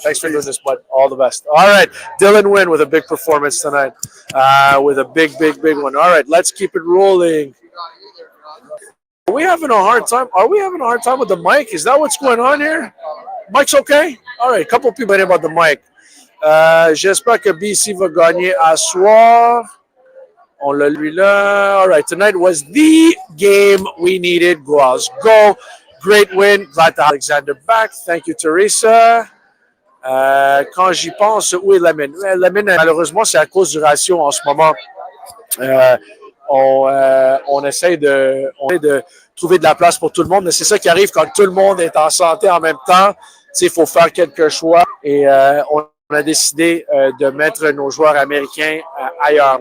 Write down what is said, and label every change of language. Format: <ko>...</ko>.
<en>Thanks for doing this, bud. All the best. All right. Dylan Wynn with a big performance tonight. With a big one. All right. Let's keep it rolling. Are we having a hard time? With the mic? Is that what's going on here? Mic's okay? All right. A couple people in about the mic.</en> <fr>J'espère que BC va gagner à soir. On l'a lui là. All right.</fr> <en>Tonight was the game we needed. Go. Great win. Glad to have Alexander back. Thank you, Teresa.</en> <fr>Quand j'y pense, où est Lamine? Lamine, malheureusement, c'est à cause du ratio en ce moment. on essaie de trouver de la place pour tout le monde, mais c'est ça qui arrive quand tout le monde est en santé en même temps. Il faut faire quelques choix et on a décidé de mettre nos joueurs américains ailleurs.</fr>